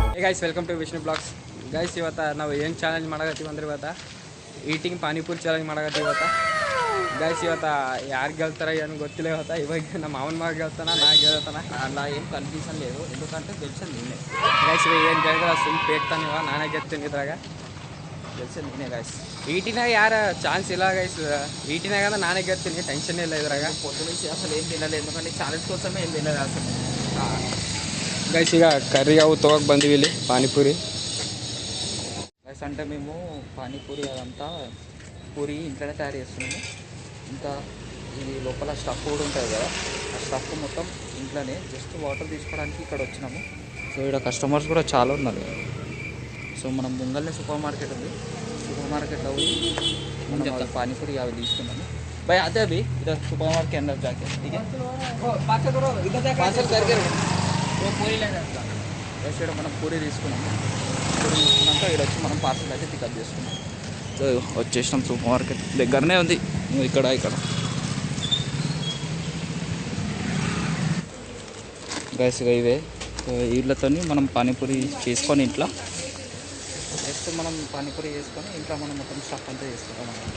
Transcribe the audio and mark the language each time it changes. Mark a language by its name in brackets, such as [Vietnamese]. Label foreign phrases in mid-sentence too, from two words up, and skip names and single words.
[English] Guys welcome to Vishnu vlogs. [Kannada] ಗೈಸ್ ಇವತ್ತು ನಾವು ಏನು ಚಾಲೆಂಜ್ ಮಾಡಕತ್ತೀವಿ ಅಂದ್ರೆ ಇವತ್ತು ಈಟಿಂಗ್ ಪಾನಿಪುರಿ ಚಾಲೆಂಜ್ ಮಾಡಕತ್ತೀವಿ ಇವತ್ತು. ಗೈಸ್ ಇವತ್ತು ಯಾರು ಗೆಲ್ತಾರೆ ಏನು ಗೊತ್ತಿಲ್ಲ. ಇವಾಗ ನಮ್ಮ ಮಾವನ ಮಗ ಗೆಲ್ತಾನ, ನಾ ಗೆಲ್ತಾನ ಅಲ್ಲ, ಏನು ಕನ್ಫ್ಯೂಷನ್ [Telugu] లేదు ఎందుకంటే గెలిచింది నేనే. [Kannada] ಗೈಸ್ ಇವಾಗ ಏನು ಗೆಲ್ತಾರೆ ಸುಮ್ಮನೆ ಪೇಕ್ತಾನೆ, ಇವಾಗ ನಾನೇ ಗೆಲ್ತೀನಿ ಇದ್ರಾಗ. [Telugu] గెలిచింది నేనే గైస్. [Kannada] ಈಟಿನಾಗ ಯಾರು ಚಾನ್ಸ್ ಇಲ್ಲ ಗೈಸ್. ಈಟಿನಾಗ ಅಂದ್ರೆ ನಾನೇ ಗೆಲ್ತೀನಿ, ಟೆನ್ಷನ್ ಇಲ್ಲ ಇದ್ರಾಗ. [Telugu] పొద్దు నుంచి అసలు ఏం తినలేదు, ఎందుకంటే ఛాలెంజ్ కోసమే ఏం తినలేదు అసలు. [Kannada] ಗೈಸ್ ಈಗ ಕರ್ರಿ ಅವು ತೊಗೋಕೆ ಬಂದಿವಿ ಇಲ್ಲಿ ಪಾನಿಪುರಿ. [Telugu] గైస్ అంటే మేము పానీపూరి అదంతా పూరి ఇంట్లోనే తయారు చేస్తున్నాము. ఇంకా ఇది లోపల స్టఫ్ కూడా ఉంటుంది కదా, ఆ స్టఫ్ మొత్తం ఇంట్లోనే. [English] just water [Telugu] తీసుకోవడానికి ఇక్కడ వచ్చినాము. సో ఇక్కడ కస్టమర్స్ కూడా చాలా ఉన్నారు. సో మనం ముంగల్నే [English] super market [Telugu] ఉంది, సూపర్ మార్కెట్లో పోయి మనం పానీపూరి అవి తీసుకున్నాము. [Hindi] भाई आते अभी इधर [English] super market [Hindi] के अंदर जाके, ठीक है? पार्सल करके वो पूरी लेना [Telugu] ఇక్కడ మనం పూరి తీసుకున్నాము. పూరి తీసుకున్నాక ఇక్కడ వచ్చి మనం పార్సల్ అయితే పికప్ చేసుకున్నాం. సో వచ్చేసినాం, [English] super market [Telugu] దగ్గరనే ఉంది. ఇక్కడ గైస్ ఇవే వీళ్ళతో మనం పానీపూరి చేసుకొని ఇంట్లో జస్ట్ మనం పానీపూరి చేసుకొని ఇంట్లో మనం మొత్తం స్టఫ్ అంతా చేసుకుంటాం అనమాట.